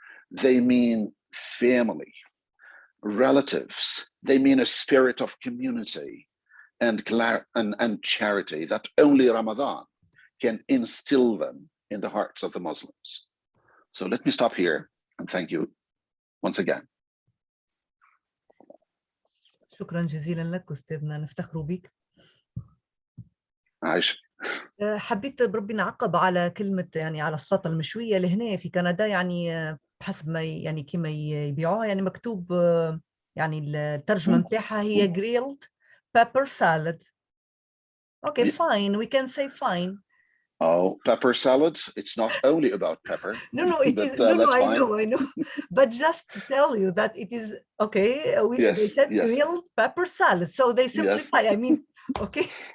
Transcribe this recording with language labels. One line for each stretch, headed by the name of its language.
English: They mean family, relatives. They mean a spirit of community and charity that only Ramadan can instill them in the hearts of the Muslims. So let me stop here and thank you once again.
Arabic: شكرا جزيلا لك أستاذنا، نفتخر بك. عايش. حبيت بربي نعقب على كلمة على السلطة المشوية لهنا في كندا، بحسب ما كما يبيعوها مكتوب الترجمة متاعها هي
English: grilled pepper salad. Okay, fine, we can say fine. Oh, pepper salads, it's not only about pepper. No, it is, that's I fine. know. But just to tell you that it is, okay, they said grilled pepper salad, so they simplify, okay.